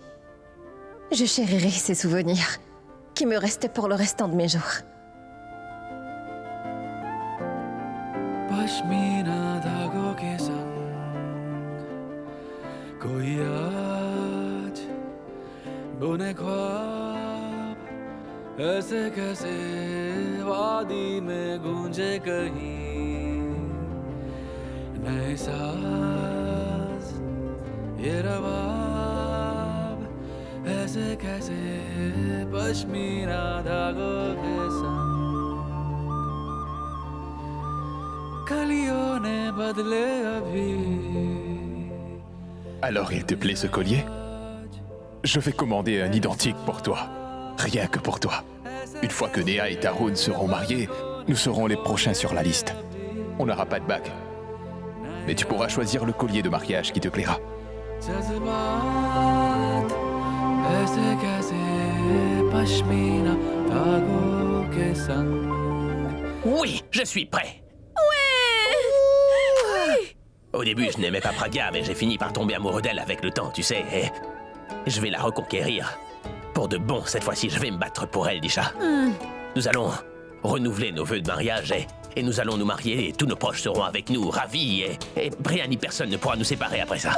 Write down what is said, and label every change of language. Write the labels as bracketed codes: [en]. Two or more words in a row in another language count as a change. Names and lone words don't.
[fr] Je chérirai ces souvenirs qui me restent pour le restant de mes jours. [hi] पश्मीना धागों के संग कोई आज बुने ख्वाब ऐसे कैसे वादी में गूंजे कहीं नए साज ये रवाब ऐसे कैसे पश्मीना धागों के संग कलियों ने बदले अभी [fr] Alors il te plaît ce collier? Je vais commander un identique pour toi. Rien que pour toi. Une fois que Néa et Tarun seront mariés, nous serons les prochains sur la liste. On n'aura pas de bague. Mais tu pourras choisir le collier de mariage qui te plaira. [hi] जज्बात ऐसे कैसे पश्मीना धागों के संग [fr] Oui, je suis prêt. Au début, je n'aimais pas Pragya, mais j'ai fini par tomber amoureux d'elle avec le temps, tu sais. Et je vais la reconquérir. Pour de bon, cette fois-ci, je vais me battre pour elle, Disha. Nous allons renouveler nos vœux de mariage et nous allons nous marier et tous nos proches seront avec nous, ravis et rien ni personne ne pourra nous séparer après ça.